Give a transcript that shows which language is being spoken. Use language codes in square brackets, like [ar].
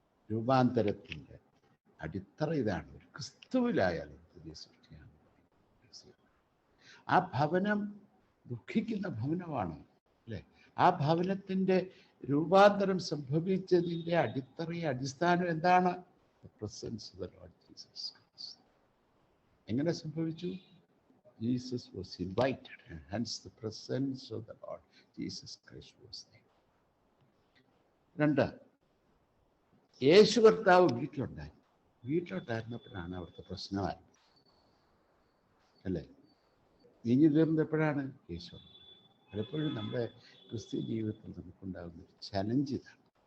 [ml] രൂപാന്തരത്തിൻ്റെ അടിത്തറ ഇതാണ്. ഒരു ക്രിസ്തുവിലായാലും പുതിയ സൃഷ്ടിയാണ്. ആ ഭവനം ദുഃഖിക്കുന്ന ഭവനമാണ് അല്ലേ? ആ ഭവനത്തിൻ്റെ രൂപാന്തരം സംഭവിച്ചതിൻ്റെ അടിസ്ഥാനം എന്താണ്? [en] The presence of the Lord Jesus Christ. [ml] എങ്ങനെ സംഭവിച്ചു? [en] Jesus was invited and hence the presence of the Lord Jesus Christ was there. [ml] 2, യേശു കർത്താവ് വീട്ടിലുണ്ടായിരുന്നപ്പോഴാണ് അവിടുത്തെ പ്രശ്നമായി അല്ലേ? ഇനി തീർന്നപ്പോഴാണ് യേശു. പലപ്പോഴും നമ്മുടെ ക്രിസ്ത്യ ജീവിതത്തിൽ നമുക്കുണ്ടാകുന്ന ഒരു ചലഞ്ച് ഇതാണ്.